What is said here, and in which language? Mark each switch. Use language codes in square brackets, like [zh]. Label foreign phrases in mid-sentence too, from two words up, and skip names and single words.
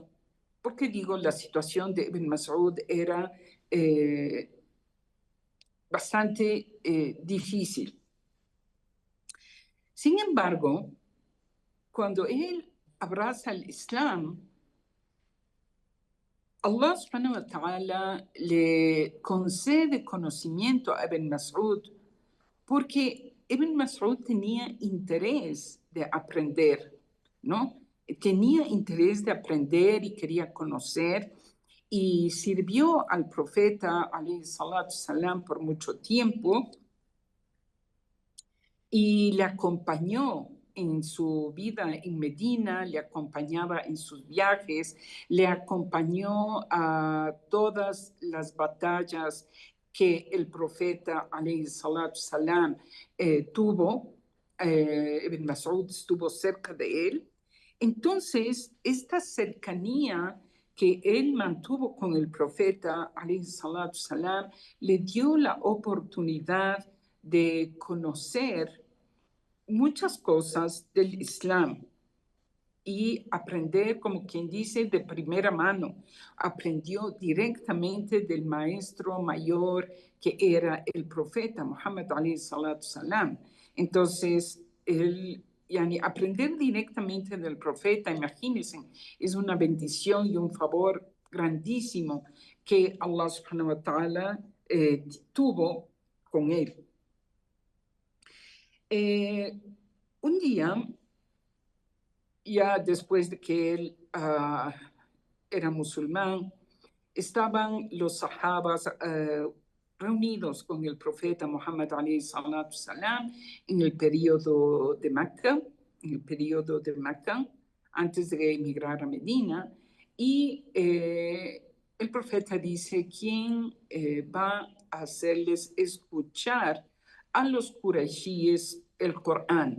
[es] Porque digo, la situación de Ibn Mas'ud era bastante difícil. Sin embargo, cuando él abraza el Islam, Allah [ar] سبحانه وتعالى [es] le concede conocimiento a Ibn Mas'ud porque Ibn Mas'ud tenía interés de aprender, ¿no? Tenía interés de aprender y quería conocer y sirvió al profeta, [ar] عليه الصلاة السلام, [es] por mucho tiempo y le acompañó en su vida en Medina, le acompañaba en sus viajes, le acompañó a todas las batallas que el profeta, [ar] عليه الصلاة السلام, tuvo. [es] Ibn Mas'ud estuvo cerca de él. Entonces, esta cercanía que él mantuvo con el profeta, [ar] عليه الصلاة السلام, [es] le dio la oportunidad de conocer muchas cosas del Islam y aprender, como quien dice, de primera mano. Aprendió directamente del maestro mayor que era el profeta Muhammad [ar] عليه الصلاة السلام. [es] Entonces, aprender directamente del profeta, imagínense, es una bendición y un favor grandísimo que Allah [ar] سبحانه وتعالى [es] tuvo con él. Un día, ya después de que él era musulmán, estaban los sahabas reunidos con el profeta Muhammad [ar] عليه الصلاة السلام [es] en el periodo de Meca, antes de emigrar a Medina, y el profeta dice, ¿quién va a hacerles escuchar a los qurayshíes el Corán?